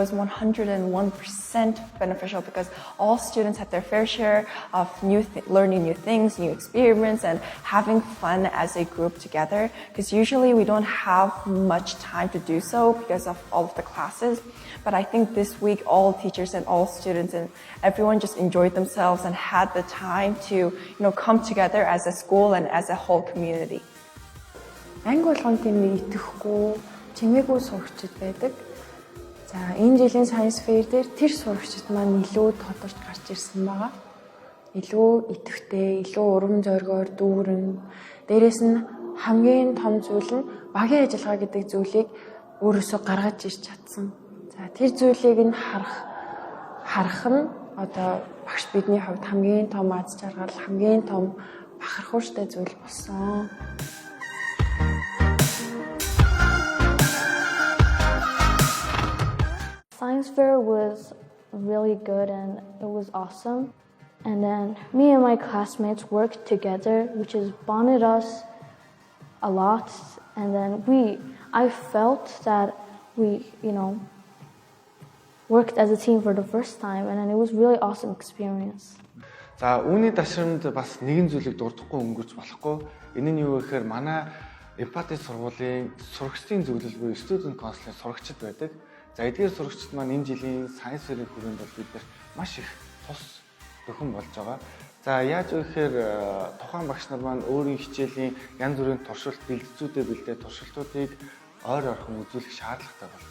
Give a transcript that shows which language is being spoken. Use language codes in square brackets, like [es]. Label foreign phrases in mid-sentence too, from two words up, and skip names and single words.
[en] was 101% beneficial because all students had their fair share of learning new things, new experiments, and having fun as a group together. Because usually we don't have much time to do so because of all of the classes. But I think this week all teachers and all students and everyone just enjoyed themselves and had the time to, come together as a school and as a whole community. [mn] Анги болгонд тийм итгэхгүй чимээгүй сурагчид байдаг. За энэ жилийн Science Fair дээр тэр сурагчид маань илүү тодорч гарч ирсэн байгаа. Илүү идэвхтэй, илүү урам зоригоор дүүрэн. Дээрээс нь хамгийн том зүйл нь багийн ажиллагаа гэдэг зүйлийг өөрөөсөө гаргаж ирч чадсан. За тэр зүйлийг нь харах нь багш бидний хувьд хамгийн том аз жаргал, хамгийн том бахархууштай зүйл болсон. [en] Science fair was really good and it was awesome. And then me and my classmates worked together, which has bonded us a lot. And then I felt that we, worked as a team for the first time, and then it was really awesome experience. [mn] За үүний дашрамд бас нэгэн зүйлийг дурдахгүй өнгөрч болохгүй. Энэ нь юу гэхээр манай Empathy сургуулийн сурагчдын зөвлөл буюу [en] student council- [mn] ийн сурагчид байдаг. За эдгээр сурагчид маань энэ жилийн Science Fair-ийн хүрээнд бол бид маш их тус төхөн болж байгаа. За яаж вэ гэхээр тухайн багш нар маань өөрийн хичээлийн янз бүрийн туршилт бэлтцүүдээ бэлдээ туршилтуудыг ойр орхон үзүүлэх шаардлагатай байна.